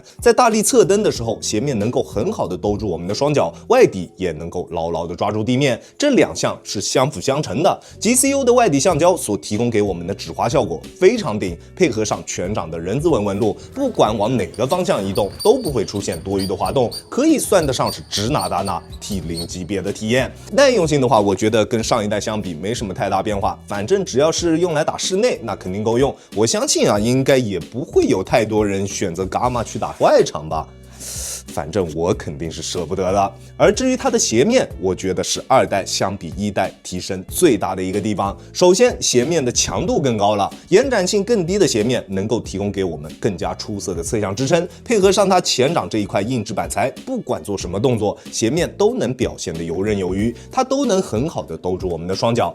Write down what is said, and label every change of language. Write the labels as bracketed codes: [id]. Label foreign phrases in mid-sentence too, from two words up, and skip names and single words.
[zh] 在大力側蹬的時候，鞋面能夠很好的兜住我們的雙腳，外底也能夠牢牢的抓住地面，這兩項是相輔相成的。GCU 的外底橡膠所提供給我們的止滑效果非常頂，配合上全掌的人字紋紋路，不管往哪個方向移動都不會出現多餘的滑動，可以算得上是指哪打哪 T0 級別的體驗。耐用性的話，我覺得跟上一代相比沒什麼太大變化，反正只要是用來打室內那肯定夠用。我相信應該也不會有太多人選擇伽馬去打外場吧。反正我肯定是捨不得的。而至於它的鞋面，我覺得是二代相比一代提升最大的一個地方。首先，鞋面的強度更高了，延展性更低的鞋面能夠提供給我們更加出色的側向支撐，配合上它前掌這一塊硬質板材，不管做什麼動作，鞋面都能表現得游刃有餘，它都能很好的兜住我們的雙腳。